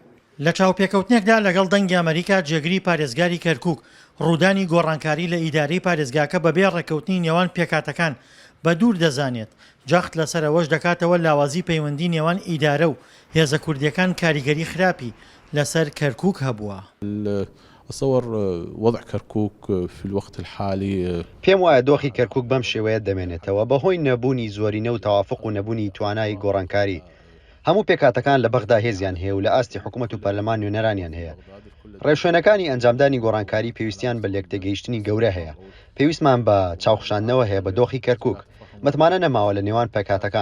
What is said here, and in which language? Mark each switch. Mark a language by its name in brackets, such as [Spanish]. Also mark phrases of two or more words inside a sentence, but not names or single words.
[Central Kurdish] لە چاوپێکەوتنێکدا لەگەڵ دەنگی ئەمریکا جێگری پارێزگاری کەرکووک ڕوودانی گۆڕانکاری لە ئیدارەی پارێزگاکە بەبێ ڕێکەوتنی نێوان پێکاتەکان بە دوور دەزانێت. جەخت لەسەرەوەش دەکاتەوە لاوازی پەیوەندی نێوان ئیدارە و هێزە کوردیەکان کاریگەری خراپی لەسەر کەرکووک هەبووە. [Arabic] أتصور وضع كركوك في الوقت الحالي [Central Kurdish] پێم وایە دۆخی کەرکووک بەم شێوەیە دەمێنێتەوە بەهۆی نەبوونی زۆرینە و تەوافق و نەبوونی توانای گۆڕانکاری. هەموو پێکاتەکان لە بەغدا هێزیان هەیە و لە ئاستی حکوومەت و پەرلەمان نوێنەرانیان هەیە. ڕێوشوێنەکانی ئەنجامدانی گۆڕانکاری پێویستیان بە لێکتێگەیشتنی گەورە هەیە. پێویستمان بە چاوخشاندنەوە هەیە بە دۆخی کەرکووک. متمانە نەماوە لە نێوان پێکاتەکان.